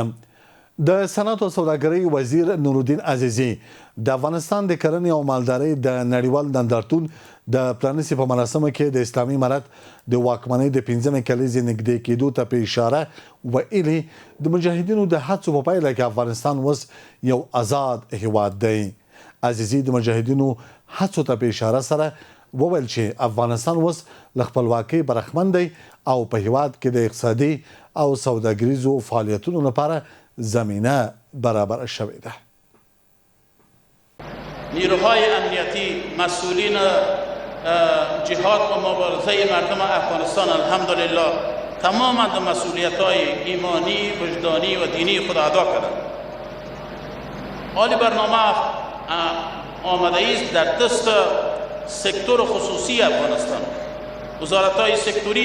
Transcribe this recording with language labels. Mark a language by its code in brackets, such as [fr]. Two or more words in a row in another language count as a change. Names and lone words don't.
[ps] د صنعت او سوداګرۍ وزیر نورالدین عزیزی د افغانستان د کرنې او مالدارۍ د نړیوال نندارتون د پرانیستې په مراسمو کې د اسلامي امارت د واکمنۍ د 15مې کلیزې نږدې کېدو ته په اشاره ویلي د مجاهدینو د هڅو په پایله کې افغانستان اوس یو آزاد هیواد دی. عزیزی د مجاهدینو هڅو ته په اشاره سره وویل چې افغانستان اوس له خپلواکۍ برخمن دی او په هیواد کې د اقتصادي او سوداګریزو فعالیتونو لپاره زمینه برابر شوې ده. [fa] نیروهای امنیتی مسئولین جهاد و مبارزه مردم افغانستان الحمدلله تماما د مسئولیت‌های ایمانی، وجدانی و دینی خود ادا کردند. حال برنامه آماده است در دست سکتور خصوصی افغانستان، وزارت‌های سکتوری